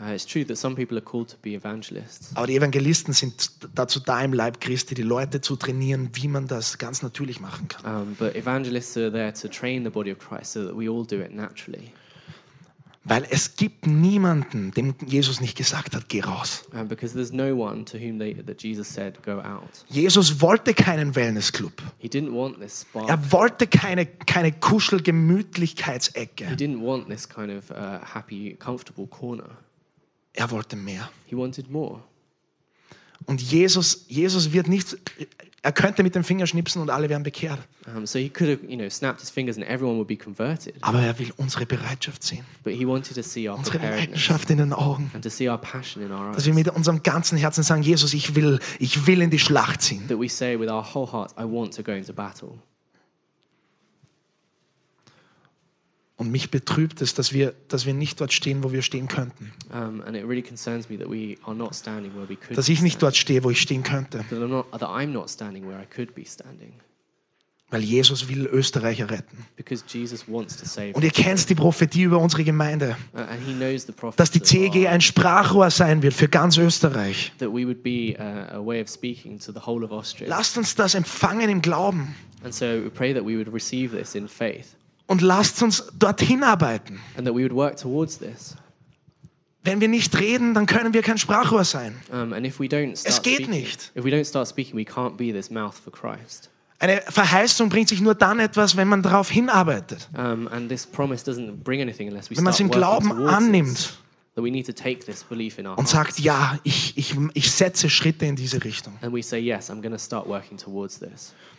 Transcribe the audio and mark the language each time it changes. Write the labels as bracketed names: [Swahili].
[English] It's true that some people are called to be evangelists. [German] Aber die Evangelisten sind dazu da im Leib Christi, die Leute zu trainieren, wie man das ganz natürlich machen kann. [English] But evangelists are there to train the body of Christ so that we all do it naturally. [German] Weil es gibt niemanden, dem Jesus nicht gesagt hat, geh raus. [English] Because there's no one to whom that Jesus said, go out. [German] Jesus wollte keinen Wellnessclub. [English] He didn't want this spa. [German] Er wollte keine Kuschelgemütlichkeitsecke. [English] He didn't want this kind of happy, comfortable corner. [German] Er wollte mehr. [English] He wanted more. [German] Und Jesus wird nicht. Er könnte mit dem Finger schnipsen und alle wären bekehrt. [English] So he could have, you know, snapped his fingers and everyone would be converted. [German] Aber er will unsere Bereitschaft sehen. [English] But he wanted to see our [German] unsere Bereitschaft in den Augen. [English] And to see our passion in our eyes. [German] Dass wir mit unserem ganzen Herzen sagen, Jesus, ich will in die Schlacht ziehen. [English] That we say with our whole heart, I want to go into battle. [German] Und mich betrübt es, dass wir nicht dort stehen, wo wir stehen könnten. [English] And it really concerns me that we are not standing where we could. [German] Dass ich nicht dort stehe, wo ich stehen könnte. [English] That I'm not standing where I could be standing. [German] Weil Jesus will Österreicher retten. [English] Because Jesus wants to save. [German] Und ihr kennt die Prophetie über unsere Gemeinde. [English] And he knows the prophecy. [German] Dass die CEG ein Sprachrohr sein wird für ganz Österreich. [English] That we would be a way of speaking to the whole of Austria. [German] Lasst uns das empfangen im Glauben. [English] And so we pray that we would receive this in faith. [German] Und lasst uns dorthin arbeiten. [English] And that we would work towards this. [German] Wenn wir nicht reden, dann können wir kein Sprachrohr sein. [English] And if we don't start [German] es geht [English] speaking, [German] nicht. [English] If we don't start speaking, we can't be this mouth for Christ. [German] Eine Verheißung bringt sich nur dann etwas, wenn man darauf hinarbeitet. [English] And this promise doesn't bring anything unless we [German] wenn man es im Glauben annimmt. [English] That we need to take this belief in our [German] und sagt, ja, ich setze Schritte in diese Richtung. [English] And we say, yes, I'm going to start working towards this.